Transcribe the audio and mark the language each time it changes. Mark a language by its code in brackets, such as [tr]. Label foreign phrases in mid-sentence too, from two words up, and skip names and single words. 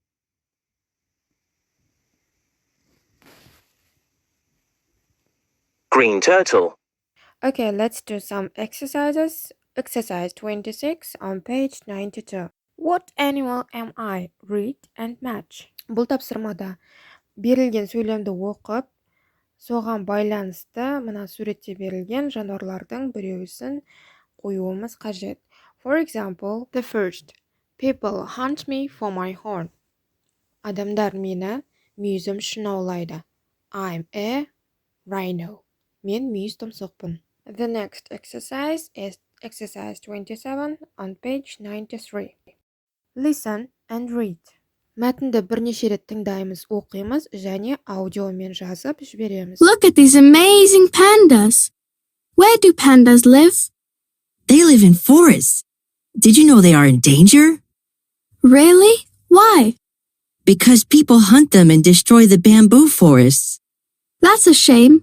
[en] Green turtle. Okay, let's do some exercises. Exercise 26 on page 92. What animal am I? Read and match. [kk] Бұл тапсырмада берілген сөйлемді оқып, соған байланысты мына суретте берілген жануарлардың біреуісін қоюымыз қажет. [en] For example, the first. People hunt me for my horn. [kk] Адамдар мені мүйізім үшін аулайды. [en] I'm a rhino. [kk] Мен мүйіз тұмсықпын. [en] The next exercise is exercise 27 on page 93. Listen and read. [kk] Мәтінді бірнеше рет тыңдаймыз, оқимыз және аудиомен жазып жібереміз. [en] Look at these amazing pandas. Where do pandas live? They live in forests. Did you know they are in danger? Really? Why? Because people hunt them and destroy the bamboo forests. That's a shame.